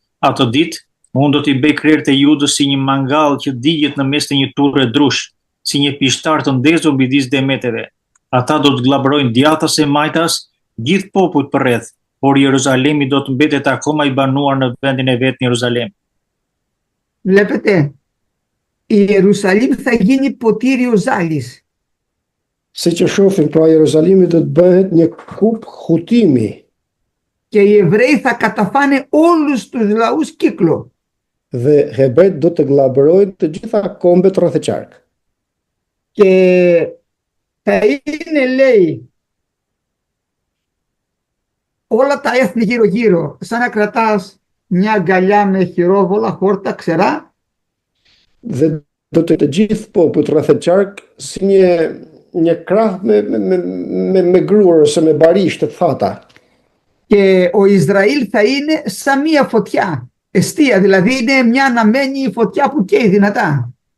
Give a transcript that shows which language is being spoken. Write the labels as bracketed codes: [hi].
[sq] Atë ditë, unë do t'i bëj krerët e Judës si një mangall që digjet në mes të një turre drush, si një pishtar të ndezur midis demeteve. Ata do të glabrojnë djathtas e majtas, gjithë popujt përreth, por Jeruzalemi do të mbetet akoma i banuar në vendin e vet në Jeruzalem. [el] Βλέπετε, η Ιερουσαλήμ θα γίνει ποτήριο ζάλης. [sq] Si që shohim, pra Jeruzalemi do të bëhet një kup hutimi [el] Και οι Εβραίοι θα καταφάνε όλους τους λαούς κύκλο. [sq] dhe hebrejt do të glabrojnë të gjitha kombet rreth e qark. [el] Και θα είναι, λέει, όλα τα έθνη γύρω-γύρω, σαν να κρατάς μια αγκαλιά με χειρόβολα, χόρτα, ξερά. [sq] Dhe do të gjithë popujt rreth e qark si një krah me gruar ose me barish të thata. [el] Και ο Ισραήλ θα είναι σαν μια φωτιά, εστία, δηλαδή είναι μια αναμένη φωτιά που καίει δυνατά.